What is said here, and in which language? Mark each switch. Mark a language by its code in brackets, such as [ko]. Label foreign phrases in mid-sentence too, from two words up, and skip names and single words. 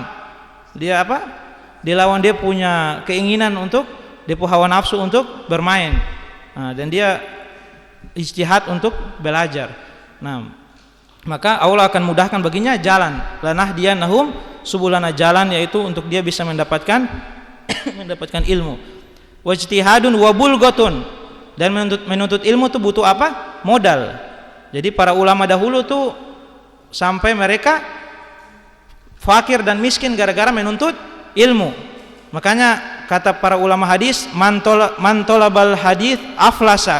[id] Dia Dia lawan, dia punya keinginan dia punya hawa nafsu untuk bermain. Nah, dan dia ijtihad untuk belajar. Nah, maka Allah akan mudahkan baginya jalan. [ar] لنهدينهم سبلنا, [id] jalan yaitu untuk dia bisa mendapatkan ilmu. [ar] واجتهاد وبلغة, [id] dan menuntut ilmu itu butuh modal. Jadi para ulama dahulu tuh sampai mereka fakir dan miskin gara-gara menuntut ilmu. Makanya kata para ulama hadis, [ar] من طلب الحديث أفلس.